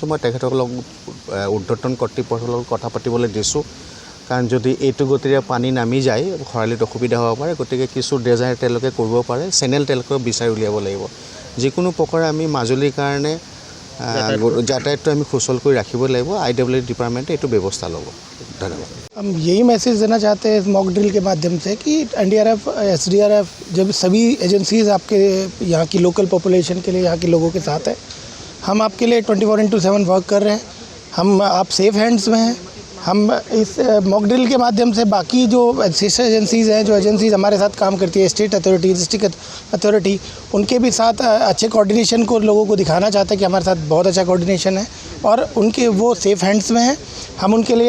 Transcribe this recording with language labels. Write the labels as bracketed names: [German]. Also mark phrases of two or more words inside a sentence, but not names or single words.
[Assamese] মই তেখেতসকলক ঊৰ্ধ্বতন কৰ্তৃপক্ষৰ লগত কথা পাতিবলৈ দিছোঁ, কাৰণ যদি এইটো গতিৰে পানী নামি যায় খৰালিত অসুবিধা হ'ব পাৰে। গতিকে কিছু ডিজাইন তেওঁলোকে কৰিব পাৰে, চেনেল তেওঁলোকে বিচাৰি উলিয়াব লাগিব। যিকোনো প্ৰকাৰে আমি মাজুলীৰ কাৰণে যাতায়াতটো আমি সুচল কৰি ৰাখিব লাগিব। IWT ডিপাৰ্টমেণ্টে এইটো ব্যৱস্থা ল'ব। धन्यवाद। [Hindi] हम यही मैसेज देना चाहते हैं इस [English] mock drill [Hindi] के माध्यम से कि NDRF, SDRF, जब सभी एजेंसीज़ आपके यहाँ की [English] local population [Hindi] के लिए, यहाँ के लोगों के साथ है। हम आपके लिए 24/7 वर्क कर रहे हैं। आप [English] safe hands [Hindi] में हैं। हम इस [English] mock drill [Hindi] के माध्यम से बाकी जो [English] sister agencies [Hindi] हैं, जो एजेंसीज़ हमारे साथ काम करती है, [English] state authority, district authority, [Hindi] उनके भी साथ अच्छे कोऑर्डिनेशन को लोगों को दिखाना चाहते हैं कि हमारे साथ बहुत अच्छा कोऑर्डिनेशन है और उनके वो [English] safe hands [Hindi] में हैं।